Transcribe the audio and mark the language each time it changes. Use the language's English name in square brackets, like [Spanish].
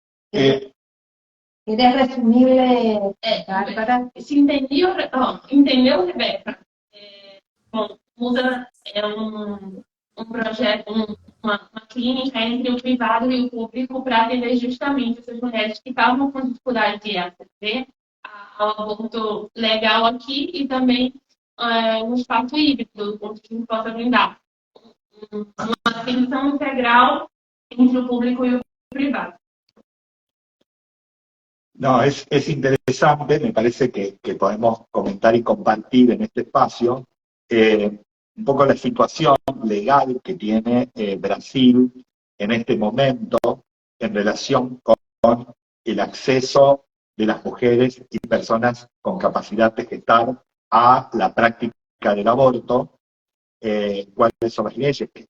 [Spanish] ¿Querés resumirle, Bárbara? [Portuguese] Se entendeu, Rebeca? Bom, Musa é projeto, uma clínica entre o privado e o público para atender justamente essas mulheres que estavam com dificuldade de aceder ao aborto legal aqui e também um espaço híbrido, onde a gente possa brindar uma atenção integral entre o público e o privado. [Spanish] No, es interesante, me parece que podemos comentar y compartir en este espacio un poco la situación legal que tiene Brasil en este momento en relación con el acceso de las mujeres y personas con capacidad de gestar a la práctica del aborto. ¿Cuáles son las leyes?